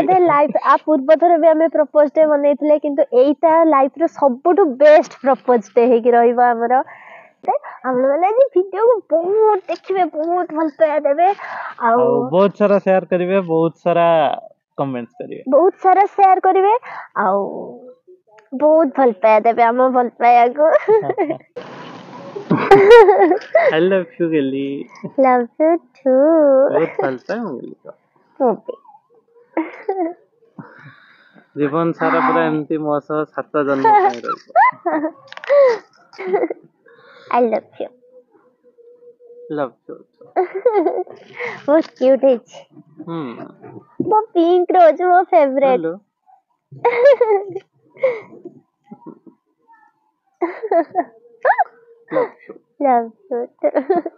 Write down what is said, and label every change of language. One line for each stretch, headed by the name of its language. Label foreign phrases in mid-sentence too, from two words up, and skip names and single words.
Odia: ବୋଧେ ଲାଇଫ ପୂର୍ବ ଥର ବି ଆମେ
English: propose day
Odia: ବନେଇଥିଲେ କିନ୍ତୁ ଏଇଟା ଲାଇଫ ର ସବୁଠୁ
English: best propose day
Odia: ହେଇକି ରହିବ ଆମର। ଆପଣ ମାନେ ଆଜି ଭିଡିଓକୁ ବହୁତ ଦେଖିବେ ବହୁତ ଭଲ ପାଇବା ଦେବେ ଆଉ ଆଉ ବହୁତ ସାରା ସେୟାର କରିବେ ବହୁତ ସାରା କମେଣ୍ଟ କରିବେ ବହୁତ ସାରା ସେୟାର କରିବେ ଆଉ ବହୁତ ଭଲ ପାଇବା ଦେବେ ଆମ ଭଲ ପାଇବାକୁ।
English: I love you ଗେଲି Love you
Odia: ବହୁତ
English: too.
Odia: ଭଲ ପାଏ ମୁଁ ଗେଲି କୁ। ମୁଁ ବି। ଜୀବନ ସାରା ପୁରା ଏମିତି ମୋ ସହ 7 ଜନ୍ମ ପାଇଁ ରହିବ।
English: I love you. love you
Odia: ବହୁତ କ୍ୟୁଟ୍ ହେଇଛି। ହୁଁ ମୋ
English: pink rose
Odia: ମୋ ଫେଭରେଟ।
English: hello love you Love you too.